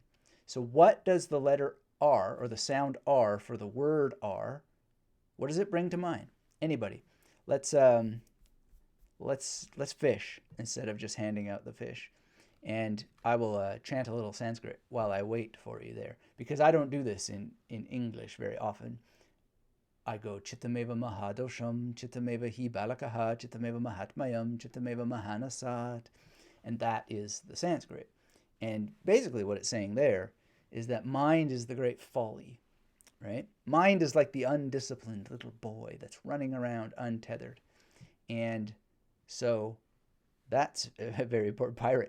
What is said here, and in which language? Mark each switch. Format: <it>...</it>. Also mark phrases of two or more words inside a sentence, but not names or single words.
<en>So what does the letter R, or the sound R for the word R, what does it bring to mind? Anybody? Let's fish instead of just handing out the fish. And I will chant a little Sanskrit while I wait for you there, because I don't do this in English very often. I go</en> <sa>Chittameva Mahadosham, Chittameva Hi Balakaha, Chittameva Mahatmayam, Chittameva Mahanasat.</sa> <en>And that is the Sanskrit. And basically what it's saying there is that mind is the great folly, right? Mind is like the undisciplined little boy that's running around untethered. And so that's a very important pirate.</en>